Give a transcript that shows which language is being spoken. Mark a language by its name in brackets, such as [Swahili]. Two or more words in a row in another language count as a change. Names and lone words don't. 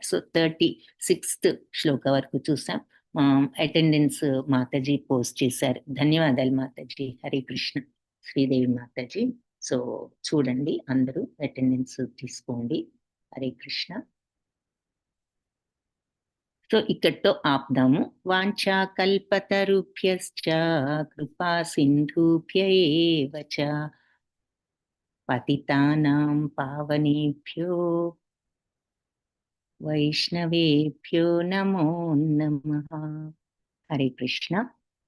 [Telugu] సో 36th శ్లోక వరకు చూసాం. అటెండెన్స్ మాతాజీ పోస్ట్ చేశారు. ధన్యవాదాలు మాతాజీ. [Sanskrit] హరే కృష్ణ. [Telugu] శ్రీదేవి మాతాజీ. సో చూడండి, అందరూ అటెండెన్స్ తీసుకోండి. [Sanskrit] హరే కృష్ణ. [Telugu] సో ఇక్కడితో ఆపుదాము. [Sanskrit] వాంఛా కల్పతరుభ్యశ్చ కృపా సింధుభ్య ఏవ చ పతితానాం పావనేభ్యో వైష్ణవేభ్యో నమో నమః. హరే కృష్ణ.